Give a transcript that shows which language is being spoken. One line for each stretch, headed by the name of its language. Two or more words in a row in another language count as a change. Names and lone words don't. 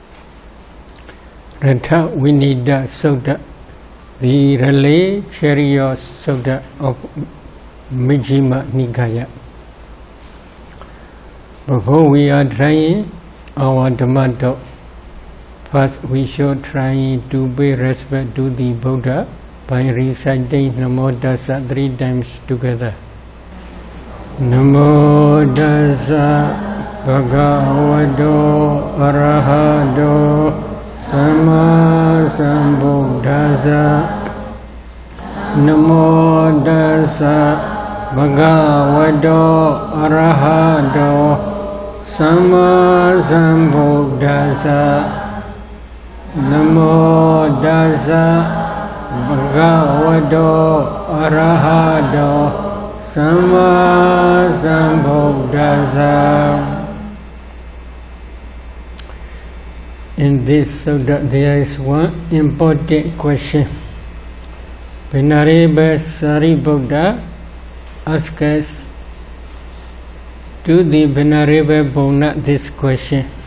English: Ratha Vinida Sutta, the relay chariot Sutta of Majjhima Nikaya. Before we are trying our Dhamma talk, first we should try to pay respect to the Buddha by reciting Namo Tassa 3 times together.
Pali: Namo Tassa Bhagavato Arahato Sama Sambuddhassa. Namo Tassa Bhagavato Arahato Sama Sambuddhassa. Namo Tassa Bhagavato Arahato Sama Sambuddhassa.
English: In this sutta, there is one important question. Venerable Sariputta asks us to the Venerable Buddha this question.